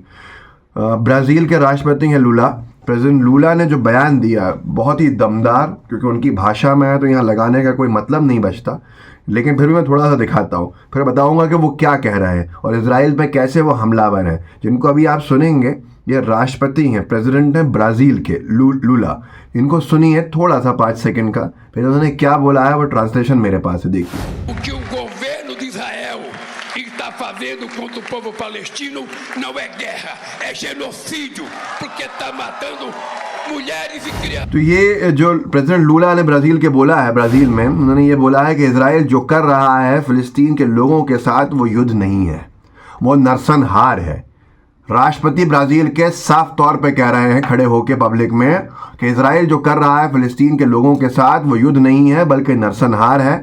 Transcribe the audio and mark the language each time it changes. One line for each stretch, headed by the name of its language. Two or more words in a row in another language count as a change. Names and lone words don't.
Hindi: ब्राज़ील के राष्ट्रपति हैं प्रेसिडेंट लूला ने जो बयान दिया बहुत ही दमदार, क्योंकि उनकी भाषा में है तो यहाँ लगाने का कोई मतलब नहीं बचता, लेकिन फिर भी मैं थोड़ा सा दिखाता हूँ, फिर बताऊँगा कि वो क्या कह रहे हैं और इजराइल पे कैसे वो हमलावर हैं, जिनको अभी आप सुनेंगे। ये राष्ट्रपति हैं, प्रेसिडेंट हैं ब्राज़ील के लूला। इनको सुनिए थोड़ा सा 5 सेकंड का, फिर उन्होंने क्या बोला है वो ट्रांसलेशन मेरे पास है, देखिए।
Portuguese: Fazendo contra o povo palestino não é guerra, é genocídio, porque está matando mulheres e crianças।
Hindi: तो ये जो प्रेसिडेंट लूला ने ब्राज़ील के बोला है, ब्राज़ील में उन्होंने ये बोला है कि इजराइल जो कर रहा है फ़लस्तीन के लोगों के साथ वो युद्ध नहीं है, वो नरसंहार है। राष्ट्रपति ब्राज़ील के साफ तौर पे कह रहे हैं खड़े होकर पब्लिक में कि इजराइल जो कर रहा है फ़लस्तीन के लोगों के साथ वो युद्ध नहीं है बल्कि नरसंहार है।